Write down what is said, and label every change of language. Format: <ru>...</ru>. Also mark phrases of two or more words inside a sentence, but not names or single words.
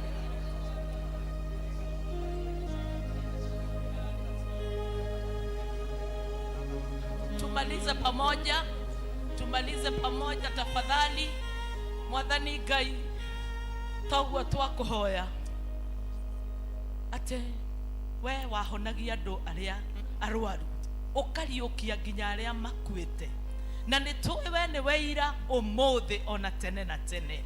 <sw>Tumalize pamoja tafadhali.</sw> <ki>Mwathani Ngai, toguo twakuhoya ate we wahonagia andu aria arwaru, ukariukia nginya aria makuite, na nitui we ni weira umuthi ona tene na tene.</ki>